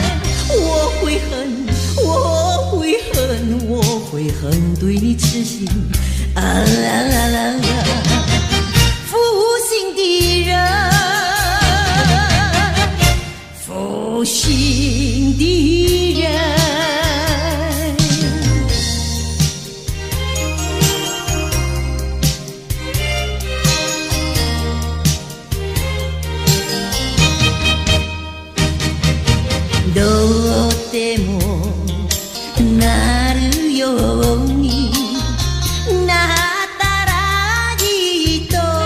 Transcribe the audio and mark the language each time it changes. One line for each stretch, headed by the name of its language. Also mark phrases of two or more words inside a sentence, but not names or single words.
Chinese: 我会恨，我会恨，我会恨对你痴心负心的人，负心的人。
Japanese: どうでもなるようになったらいいと